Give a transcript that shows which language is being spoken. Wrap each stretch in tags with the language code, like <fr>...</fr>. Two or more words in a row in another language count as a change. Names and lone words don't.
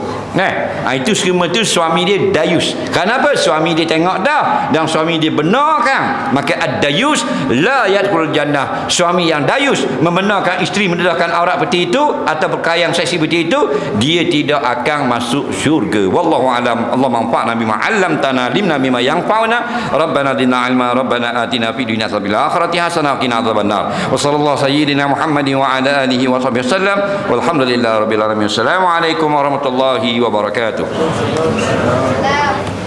<ms>Itu semua tu suami dia dayus. Kenapa? Suami dia tengok dah dan suami dia benarkan. Maka</ms> <ar>الديوث لا يدخل الجنة.</ar> <ms>Suami yang dayus membenarkan isteri mendedahkan aurat seperti itu atau berkayang seksi seperti itu, dia tidak akan masuk syurga.</ms> <ar>والله أعلم. اللهم انفعنا بما علمتنا، علمنا بما ينفعنا. ربنا زدنا علما، ربنا آتنا في الدنيا حسنة وفي الآخرة حسنة وقنا عذاب النار. وصلى الله سيدنا محمد وعلى آله وصحبه وسلم. والحمد لله رب العالمين. السلام عليكم ورحمة الله وبركاته.</ar>